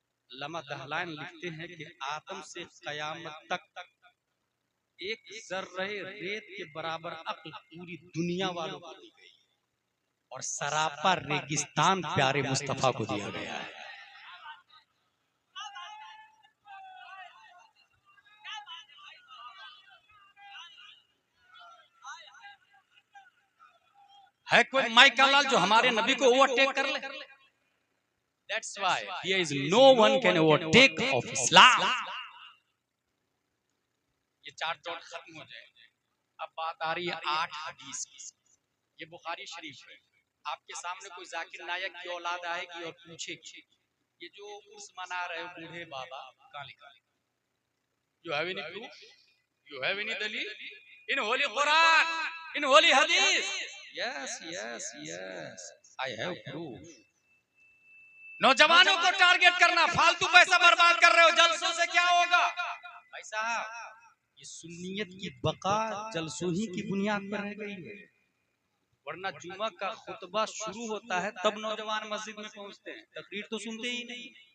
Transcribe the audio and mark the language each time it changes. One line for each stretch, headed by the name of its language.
Hindi: लमा दहलान लिखते हैं कि आदम से कयामत तक एक जर्रे रेत के बराबर अक्ल पूरी दुनिया वालों को दी गई और सरापा रेगिस्तान प्यारे मुस्तफा को दिया गया है। है कोई माइकल लाल जो हमारे नबी को ओवरटेक कर ले?
English: That's why there is no one can overtake of Islam.
Hindi: ये चार चौट खत्म हो जाएंगे। अब बात आ रही है 8 हदीस की। ये बुखारी शरीफ है। आपके सामने कोई जाकिर नायक की औलाद आएगी और पूछेगी, ये जो उर्स मना रहे हो बूढ़े बाबा, कहाँ लिखा है?
English: You have any proof? You have any dalil? In holy Quran, in holy hadith? Yes, yes, yes. I have proof.
Hindi: नौजवानों को टारगेट करना, फालतू पैसा बर्बाद कर रहे हो, जलसों से क्या होगा? भाई साहब, ये सुन्नियत की बका जलसों ही की बुनियाद पर रह गई है। वरना जुमा का खुतबा शुरू होता है तब नौजवान मस्जिद में पहुंचते हैं, तकरीर तो सुनते ही नहीं।